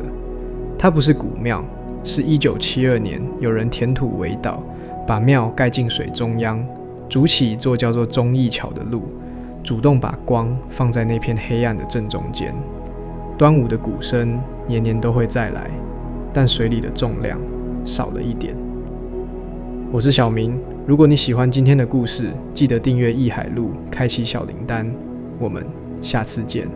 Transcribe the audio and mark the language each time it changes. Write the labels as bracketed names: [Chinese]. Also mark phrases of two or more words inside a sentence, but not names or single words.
[Chinese] 它不是古廟，是1972年有人填土圍島，把廟蓋進水中央，築起一座叫做忠義橋的路，主動把光放在那片黑暗的正中間。端午的鼓聲年年都會再來，但水裡的重量少了一點。我是小明，如果你喜歡今天的故事，記得訂閱藝海路，開啟小鈴鐺。我們下次見。